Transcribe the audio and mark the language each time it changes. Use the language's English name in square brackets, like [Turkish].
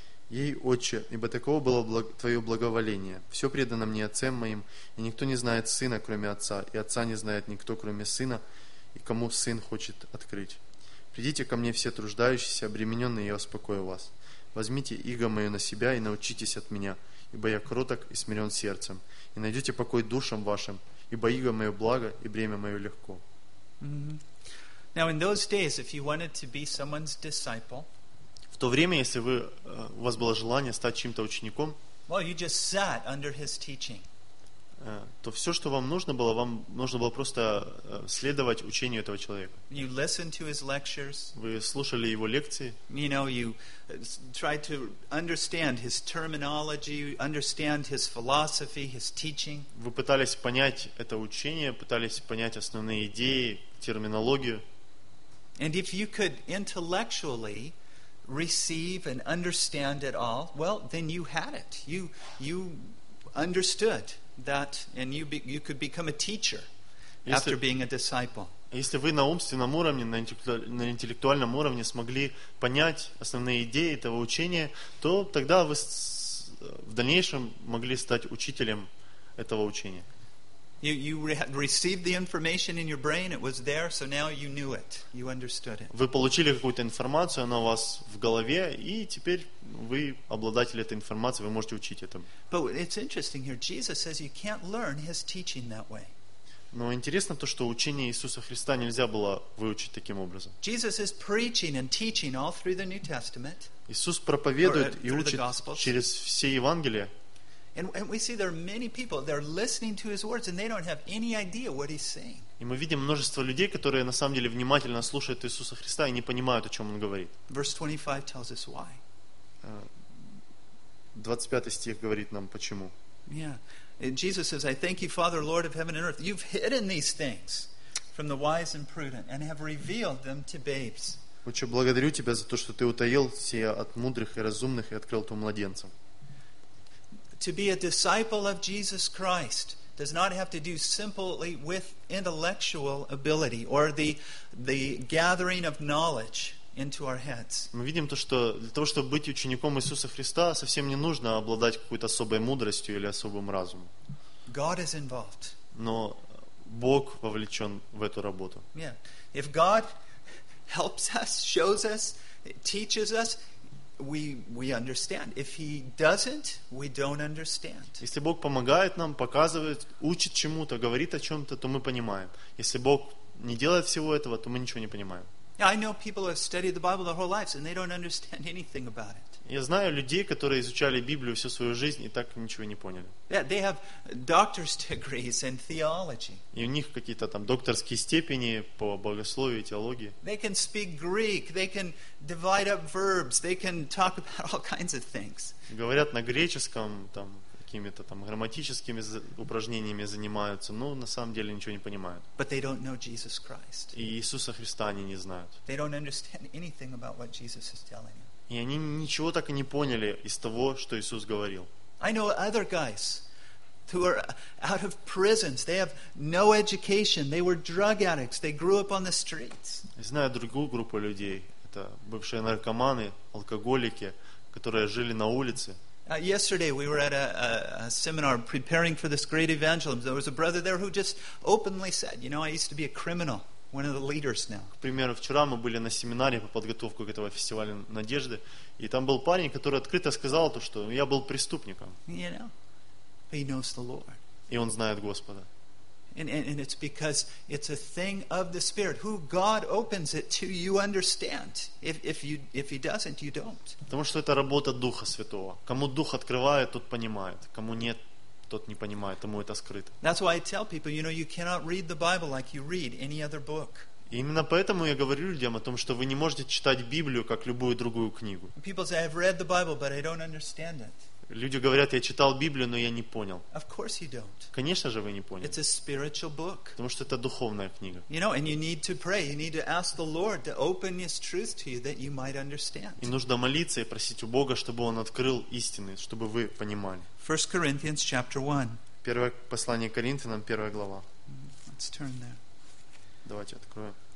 [Russian] Ей, Отче, ибо таково было Твое благоволение. Все предано Мне Отцем Моим, и никто не знает Сына, кроме Отца, и Отца не знает никто, кроме Сына, и кому Сын хочет открыть. Придите ко Мне все труждающиеся, обремененные, я успокою вас. Возьмите иго Мое на себя и научитесь от Меня, ибо Я кроток и смирен сердцем, и найдете покой душам вашим, ибо иго Мое благо и бремя Мое легко». [English] Now in those days, if you wanted to be someone's disciple, [Russian] в то время, если вы, у вас было желание стать чьим-то учеником, [English] well, you just sat under his teaching. [Russian] То все, что вам нужно было просто следовать учению этого человека. [English] You listened to his lectures. [Russian] Вы слушали его лекции. [English] You know, you tried to understand his terminology, understand his philosophy, his teaching. [Russian] Вы пытались понять это учение, пытались понять основные идеи, терминологию. [English] And if you could intellectually receive and understand it all, well, then you had it. You understood that, and you could become a teacher after being a disciple. [Russian] Если вы на умственном уровне, на интеллектуальном уровне смогли понять основные идеи этого учения, то тогда вы в дальнейшем могли стать учителем этого учения. [English] You received the information in your brain, it was there, so now you knew it, you understood it. [Russian] Вы получили какую-то информацию, она у вас в голове, и теперь вы обладатель этой информации, вы можете учить этому. [English] But it's interesting here, Jesus says you can't learn his teaching that way. [Russian] Но интересно то, что учение Иисуса Христа нельзя было выучить таким образом. [English] Jesus is preaching and teaching all through the New Testament. [Russian] Иисус проповедует и учит через все Евангелия. [English] And we see there are many people, they're listening to his words and they don't have any idea what he's saying. [Russian] И мы видим множество людей, которые на самом деле внимательно слушают Иисуса Христа и не понимают, о чем он говорит. [English] Verse 25 tells us why. [Russian] 25 стих говорит нам почему. [English] Yeah. And Jesus says, I thank you, Father, Lord of heaven and earth. You've hidden these things from the wise and prudent and have revealed them to babes. [Russian] Отче, благодарю Тебя за то, что Ты утаил сие от мудрых и разумных и открыл то младенцам. [English] To be a disciple of Jesus Christ does not have to do simply with intellectual ability or the gathering of knowledge into our heads. [Russian] Мы видим то, что для того, чтобы быть учеником Иисуса Христа, совсем не нужно обладать какой-то особой мудростью или особым разумом. [English] God is involved. [Russian] Но Бог вовлечен в эту работу. [English] Yeah. If God helps us, shows us, teaches us, we understand. If he doesn't, we don't understand. [Russian] Если Бог помогает нам, показывает, учит чему-то, говорит о чем-то, то мы понимаем. Если Бог не делает всего этого, то мы ничего не понимаем. [English] I know people who have studied the Bible their whole lives and they don't understand anything about it. [Russian] Я знаю людей, которые изучали Библию всю свою жизнь и так ничего не поняли. [English] Yeah, they have doctor's degrees in theology. [Russian] И у них какие-то там докторские степени по богословию и теологии. [English] They can speak Greek, they can divide up verbs, they can talk about all kinds of things. [Russian] Говорят на греческом, там какими-то там грамматическими упражнениями занимаются, но на самом деле ничего не понимают. [English] But they don't know Jesus Christ. [Russian] И Иисуса Христа они не знают. [English] They don't understand anything about what Jesus is telling them. [Russian] И они ничего так и не поняли из того, что Иисус говорил. [English] I know other guys who are out of prisons. They have no education. They were drug addicts. They grew up on the streets. [Russian] Я знаю другую группу людей. Это бывшие наркоманы, алкоголики, которые жили на улице. [English] Yesterday we were at a seminar preparing for this great evangelism. There was a brother there who just openly said, "You know, I used to be a criminal." One of the leaders now. [Russian] К примеру, вчера мы были на семинаре по подготовке к этого фестивалю надежды, и там был парень, который открыто сказал то, что я был преступником. [English] You know, but he knows the Lord. [Russian] И он знает Господа. [English] And it's because it's a thing of the Spirit. Who God opens it to, you understand. If he doesn't, you don't. [Russian] Потому что это работа Духа Святого. Кому Дух открывает, тот понимает. Кому нет, тот не понимает, тому это скрыто. [English] That's why I tell people, you know, you cannot read the Bible like you read any other book. [Russian] И именно поэтому я говорю людям о том, что вы не можете читать Библию как любую другую книгу. [English] People say, I've read the Bible, but I don't understand it. [Russian] Люди говорят, я читал Библию, но я не понял. [English] Of course you don't. [Russian] Конечно же, вы не поняли. [English] It's a spiritual book. [Russian] Потому что это духовная книга. [English] You know, and you need to pray. You need to ask the Lord to open His truth to you that you might understand. [Russian] И нужно молиться и просить у Бога, чтобы Он открыл истины, чтобы вы понимали. [English] 1 Corinthians chapter 1. [Russian] Первое послание Коринфянам, первая глава. [English] Let's turn there. [Russian] Давайте откроем.